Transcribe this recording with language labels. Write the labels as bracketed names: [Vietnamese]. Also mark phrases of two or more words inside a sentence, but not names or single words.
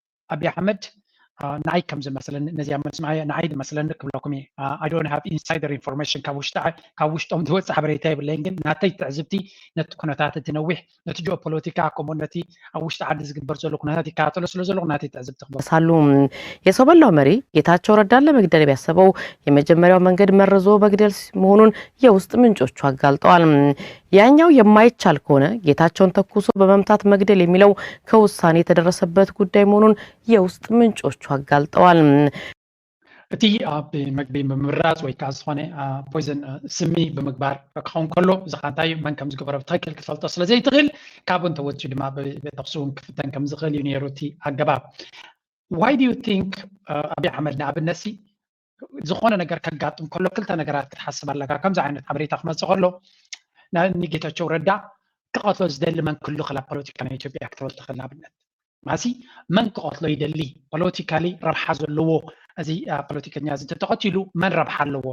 [Tigrinya] ኣብዪ ኣሕመድ ንዓይ ከም ዝመስለኒ፣ ነዚኣ መልሲ ንዓይ፣ ንዓይ ዝመስለኒ ክብለኩም እየ። አ፣ [English] I don't have insider information [Tigrinya] ካብ ውሽጢ ዓይ-፣ ካብ ውሽጦም ዝወፅእ ሓበሬታ የብለይን፣ ግን ናተይ ትዕዝብቲ ነቲ ኩነታት እቲ ነዊሕ፣ ነቲ ጂኦፖለቲካ ከምኡ ነቲ ኣብ ውሽጢ ዓዲ ዝግበር ዘሎ ኩነታት ይከታተሎ ስለ ዘለኹ ናተይ ትዕዝብቲ ክብለኩም። ሳሉ [Amharic] የሰው በላው መሪ ጌታቸው ረዳን ለመግደል ቢያሰበው የመጀመሪያው መንገድ መርዞ መግደል ስ-፣ መሆኑን የውስጥ ምንጮቹ አጋልጠዋል። ያኛው የማይቻል ከሆነ ጌታቸውን ተኩሶ በመምታት መግደል የሚለው ከውሳኔ የተደረሰበት ጉዳይ መሆኑን የውስጥ ምንጮቹ አጋልጠዋል። [Tigrinya] እቲ ኣብ መግቢ ብምምራፅ ወይ ከዓ ዝኾነ፣ አ፣ ፖይዘን፣ አ፣ ስሚ ብምግባር ክኸውን ከሎ እዚ ኻ እንታይ መን ከም ዝገበረ ብትክክል ክትፈልጦ ስለ ዘይትኽእል ካብኡ እንተወፂኡ ድማ ብ-፣ ብተኽሲ እውን ክፍተን ከም ዝኽእል እዩ ነይሩ እቲ ኣገባብ። [English] Why do you think, [Tigrinya] አ፣ ኣብዪ ኣሕመድ ንኣብነት ሲ ዝኾነ ነገር ከጋጥም ከሎ ክልተ ነገራት ክትሓስብ ኣለካ። ከምዚ ዓይነት ሓበሬታ ክመፅእ ከሎ ና-፣ ንጌታቸው ረዳ ክቐትሎ ዝደሊ መን ክህሉ ክእል ኣብ ፖለቲካ ናይ ኢትዮጵያ ክትብል ትኽእል። ንኣብነት ማሲ መን ክቐትሎ ይደሊ ፖለቲካሊ ረብሓ ዘለዎ እዚ፣ አ፣ ፖለቲከኛ እዚ እንተተቐቲሉ መን ረብሓ ኣለዎ?